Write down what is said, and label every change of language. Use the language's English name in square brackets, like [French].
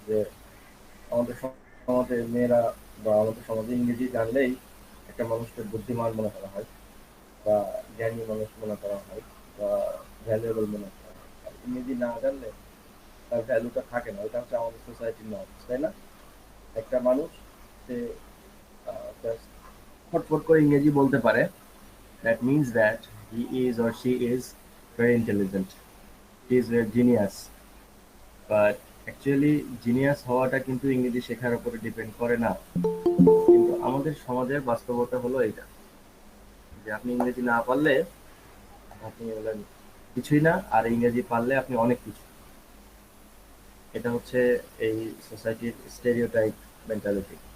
[Bangla] যে আমাদের সমাজে মেয়েরা বা আমাদের সমাজে ইংরেজি জানলেই একটা মানুষকে বুদ্ধিমান মনে করা হয় বা জ্ঞানী মানুষ মনে করা হয় বা ভ্যালুয়েবল মনে করা হয়। আর ইংরেজি না জানলে তার ভ্যালুটা থাকে না। এটা হচ্ছে আমাদের সোসাইটির নর্ম, তাই না? একটা মানুষ সে ফটফট করে ইংরেজি বলতে পারে, [English] that means that he is or she is very intelligent, he is a genius, but actually genius [Bangla] হওয়াটা কিন্তু ইংরেজি শেখার উপরে ডিপেন্ড করে না। কিন্তু আমাদের সমাজের বাস্তবতা হলো এটা, যে আপনি ইংরেজি না পারলে আপনি বলেন কিছুই না, আর ইংরেজি পারলে আপনি অনেক কিছু। এটা হচ্ছে এই সোসাইটির স্টেরিওটাইপ মেন্টালিটি।